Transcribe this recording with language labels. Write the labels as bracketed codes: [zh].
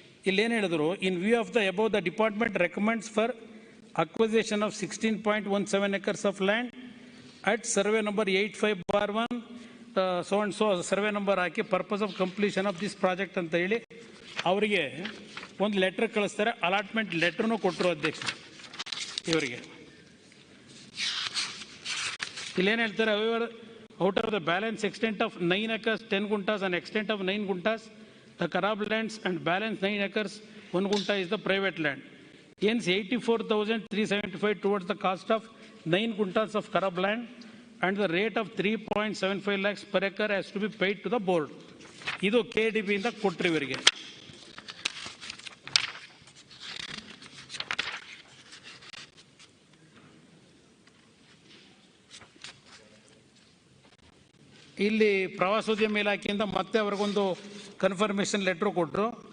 [kn] ಇಲ್ಲೇನು ಹೇಳಿದ್ರು, [en] in view of the above the department recommends for acquisition of 16.17 acres of land at survey number 85/1 so and so survey number ಹಾಕಿ purpose of completion of this project [kn] ಅಂತ ಹೇಳಿ ಅವರಿಗೆ ಒಂದು letter ಕಳಿಸ್ತಾರೆ. Allotment ಲೆಟ್ರನ್ನು ಕೊಟ್ಟರು ಅಧ್ಯಕ್ಷ ಇವರಿಗೆ. ಇಲ್ಲೇನು ಹೇಳ್ತಾರೆ, [en] Out of the balance extent of 9 acres 10 guntas and extent of 9 guntas the Karab lands and balance 9 acres 1 gunta is the private land. Hence, 84,375 towards the cost of 9 guntas of Kharab land and the rate of 3.75 lakhs per acre has to be paid to the board. [kn] ಇದು KDB ಇಂದ ಕೊಟ್ರಿ ಇವರಿಗೆ. ಇಲ್ಲಿ ಪ್ರವಾಸೋದ್ಯಮ ಇಲಾಖೆಯಿಂದ ಮತ್ತೆ ಅವ್ರಿಗೊಂದು confirmation letter ಕೊಟ್ಟರು.